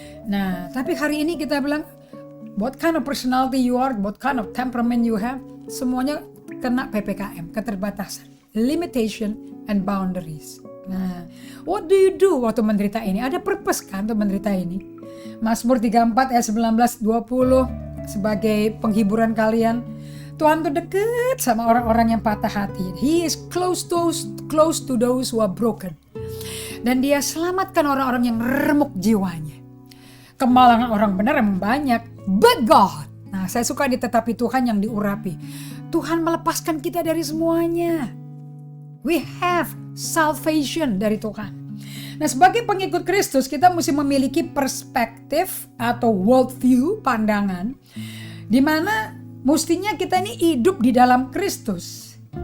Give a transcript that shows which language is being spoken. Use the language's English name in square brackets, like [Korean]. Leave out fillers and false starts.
[English] Nah, tapi hari ini kita bilang, what kind of personality you are, what kind of temperament you have, semuanya kena PPKM, keterbatasan, limitation and boundaries. Nah, what do you do waktu menderita ini? [Indonesian] Ada purpose kan untuk menderita ini? Mazmur 34 ayat 19-20 sebagai penghiburan kalian. Tuhan tuh deket sama orang-orang yang patah hati. [English] He is close to those who are broken. [Indonesian] Dan dia selamatkan orang-orang yang remuk jiwanya. Kemalangan orang benar yang banyak. But God. Nah, saya suka di tetapi Tuhan yang diurapi. Tuhan melepaskan kita dari semuanya. We have salvation dari Tuhan. Nah, sebagai pengikut Kristus kita mesti memiliki perspektif atau worldview, pandangan, di mana mestinya kita ini hidup di dalam Kristus.